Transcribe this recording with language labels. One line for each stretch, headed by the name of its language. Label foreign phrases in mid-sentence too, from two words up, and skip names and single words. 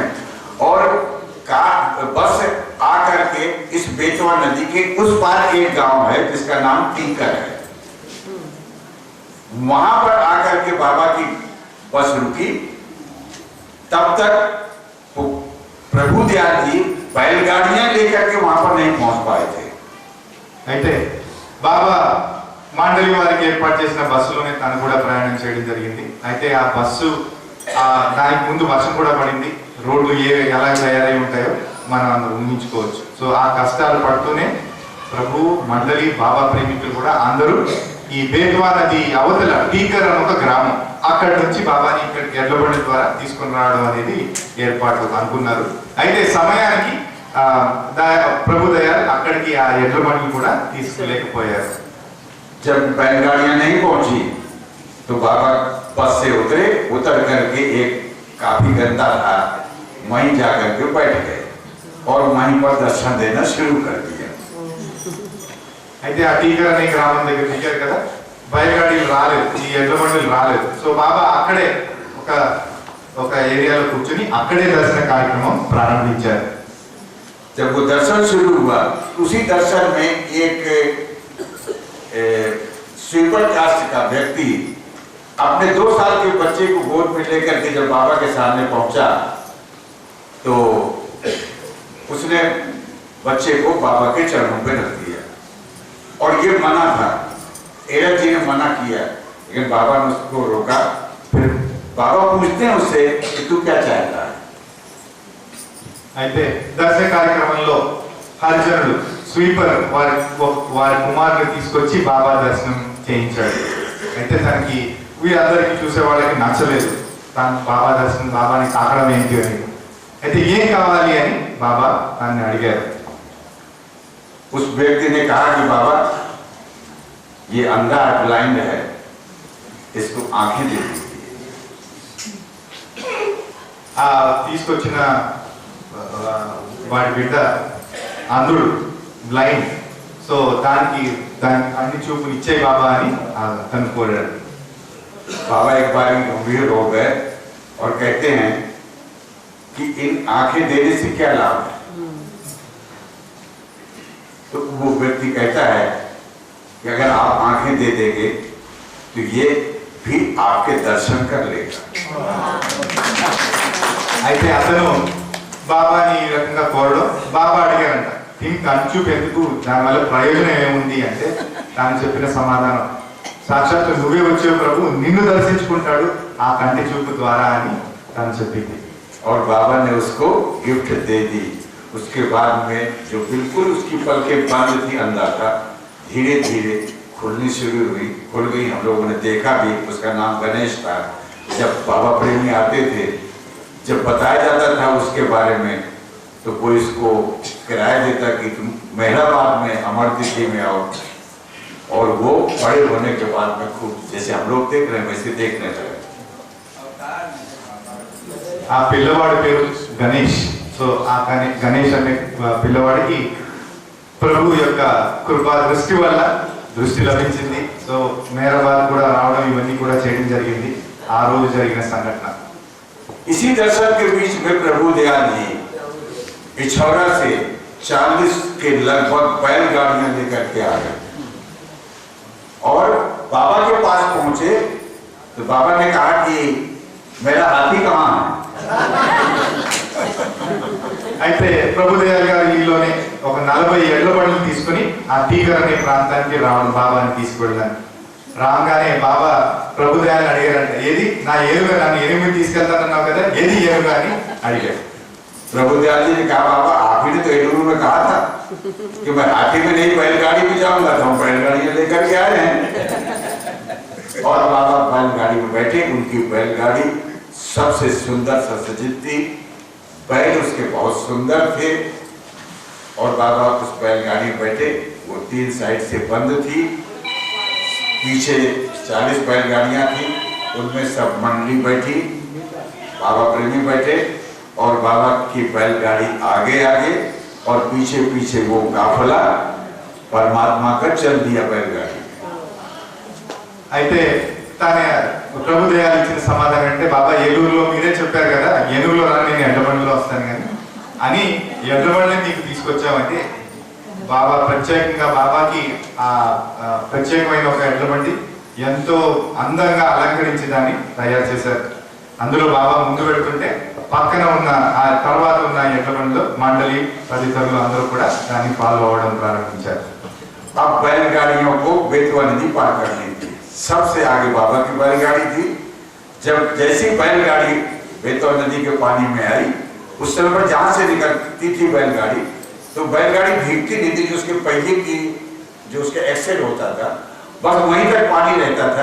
Hindi: और बस आकर के इस बेतवा नदी के उस पार एक गांव है जिसका नाम टीकर है, वहां पर आकर के बाबा की बस रुकी। तब तक प्रभु दयाल जी बैलगाड़ियां लेकर के वहां पर नहीं पहुंच पाए थे।
Telugu: అయితే బాబా మండలి వారికి ఏర్పాటు చేసిన బస్సులోనే తను కూడా ప్రయాణం చేయడం జరిగింది. అయితే ఆ బస్సు దానికి ముందు వర్షం కూడా పడింది, రోడ్లు ఎలా తయారై ఉంటాయో మనం అందరూ ఊహించుకోవచ్చు. సో ఆ కష్టాలు పడుతూనే ప్రభు మండలి బాబా ప్రేమికులు కూడా అందరూ ఈ బేత్వా నది అవతల టీకర్ అని ఒక గ్రామం, అక్కడి నుంచి బాబాని ఇక్కడికి ఎడ్లబండి ద్వారా తీసుకొని రావడం అనేది ఏర్పాటు అనుకున్నారు. అయితే సమయానికి ప్రభు దయాల్ అక్కడికి ఆ ఎడ్లబండిని కూడా తీసుకెళ్ళలేకపోయారు.
Hindi: जब बैलगाड़ियां नहीं पहुंची तो बाबा बस से उतरे, उतर करके एक काफी गंदा था वहीं जाकर के बैठ गए और वहीं पर दर्शन देना शुरू कर दिया।
Telugu: అయితే ఆ టీకర్ అనే గ్రామం దగ్గర దిగారు కదా, బయలుగాడీలు రాలేదు, ఈ ఎడ్లబండులు రాలేదు. సో బాబా అక్కడే ఒక ఏరియాలో కూర్చొని అక్కడే దర్శన కార్యక్రమం ప్రారంభించారు.
Hindi: जब वो दर्शन शुरू हुआ उसी दर्शन में एक
English: sweeper caste
Hindi: का व्यक्ति अपने 2 साल के बच्चे को गोद में लेकर के जब बाबा के सामने पहुंचा तो उसने बच्चे को बाबा के चरणों पे रख दिया। और ये मना था, एरक जी ने मना किया, लेकिन बाबा ने उसको रोका। फिर बाबा पूछते हैं उससे कि तू क्या चाहता है।
Telugu: అయితే దర్శన కార్యక్రమంలో హరిజనుడు స్వీపర్ వారి కుమారుని తీసుకొచ్చి బాబా దర్శనం చేయించాడు. అయితే తనకి వీరందరికీ చూసే వాళ్ళకి నచ్చలేదు, తను బాబా దర్శనం బాబాని తాకడం ఏంటి అని. అయితే ఏం కావాలి అని బాబా తనని అడిగారు.
Hindi: उस व्यक्ति ने कहा कि बाबा ये अंधा ब्लाइंड है, इसको आंखें दे दीजिए।
Telugu: తీసుకొచ్చిన వాడి బిడ్డ అంధుడు, బ్లైండ్. సో దానికి అన్ని చూపులు ఇచ్చే బాబా అని తను కోరాడు.
Hindi: बाबा एक बार गंभीर हो गए और कहते हैं कि इन आंखें देने से क्या लाभ है। तो वो व्यक्ति कहता है कि अगर आप आंखें दे देंगे तो ये भी आपके दर्शन कर लेगा।
Telugu: అయితే అతను బాబాని ఈ రకంగా కోరడం, బాబా అడిగారంట కంటి చూపు ఎందుకు, దానివల్ల ప్రయోజనం ఏముంది అంటే తాను చెప్పిన సమాధానం, సాక్షాత్తు నువ్వే వచ్చే ప్రభు నిన్ను దర్శించుకుంటాడు ఆ కంటి చూపు ద్వారా అని తను చెప్పింది.
Hindi: और बाबा ने उसको गिफ्ट दे दी। उसके बाद में जो बिल्कुल उसकी पलकें बंद थी, अंधा था, धीरे धीरे खुलनी शुरू हुई, खुल गई। हम लोगों ने देखा भी, उसका नाम गणेश था। जब बाबा प्रेमी आते थे, जब बताया जाता था उसके बारे में, तो कोई इसको किराया देता कि तुम मेहराबाद में अमर तिथि में आओ, और वो बड़े होने के बाद में खूब जैसे हम लोग देख रहे हैं वैसे देखने लगे।
Telugu: ఆ పిల్లవాడి పేరు గణేష్. సో ఆ గణేష్ అనే పిల్లవాడికి ప్రభు యొక్క కృపా దృష్టి వల్ల దృష్టి లభించింది. సో మేరాబాద్ కూడా రావడం, ఇవన్నీ కూడా చేయడం జరిగింది ఆ రోజు జరిగిన సంఘటన.
Hindi: इसी दर्शन के बीच में प्रभु दयाल जी पिछौरा से 40 के लगभग बैलगाड़ियां लेकर के आ गए और बाबा के पास पहुंचे। तो बाबा ने कहा कि मेरा हाथी कहाँ है।
Telugu: అయితే ప్రభుదయాల్ గారు ఈలోనే ఒక 40 ఎడ్ల బండ్లు తీసుకుని ఆ టీగర్ అనే ప్రాంతానికి రావడం, బాబాని తీసుకెళ్ళడానికి రాగానే బాబా ప్రభుదయాన్ని అడిగారంట, ఏది నా ఏనుగు, నన్ను ఎనిమిది తీసుకెళ్తానన్నావు కదా, ఏది ఏనుగు అని అడిగాడు.
Hindi: प्रभु दयाल जी ने कहा बाबा आप ही ने तो एलूरू में कहा था कि मैं हाथी में नहीं बैलगाड़ी में जाऊंगा, तो हम बैलगाड़ियां लेकर के आए हैं। और बाबा बैलगाड़ी में बैठे। उनकी बैलगाड़ी सबसे सुंदर सज्जित थी, बैल उसके बहुत सुंदर थे। और बाबा उस बैलगाड़ी में बैठे, वो 3 साइड से बंद थी, पीछे 40 बैलगाड़ियां थी, उनमें सब मंडली बैठी, बाबा प्रेमी बैठे और बाबा की बैलगाड़ी आगे आगे और पीछे पीछे वो काफिला परमात्मा का चल दिया बैलगाड़ी।
Telugu: అయితే తన ప్రభుదయాలు ఇచ్చిన సమాధానం అంటే, బాబా ఏలూరులో మీరే చెప్పారు కదా ఏనుగులో రా, నేను ఎడ్లబండిలో వస్తాను కానీ అని ఎడ్లబండిని నీకు తీసుకొచ్చామంటే, బాబా ప్రత్యేకంగా బాబాకి ఆ ప్రత్యేకమైన ఒక ఎడ్లబండి ఎంతో అందంగా అలంకరించి దాన్ని తయారు చేశారు. అందులో బాబా ముందు పెడుతుంటే పక్కన ఉన్న ఆ తర్వాత ఉన్న ఎడ్లబండిలో మండలి తదితరులు అందరూ కూడా దాన్ని ఫాలో అవ్వడం ప్రారంభించారు.
Hindi: अब बैलगाड़ियों को बेतवा नदी पार करनी थी। सबसे आगे बाबा की बैलगाड़ी थी। जब जैसी बैलगाड़ी बेतवा नदी के पानी में आई, उस समय पर जहां से निकलती थी बैलगाड़ी, तो बैलगाड़ी भीगती नहीं थी, जो उसके पहिए की जो उसका एक्सेल होता था बस वहीं तक पानी रहता था।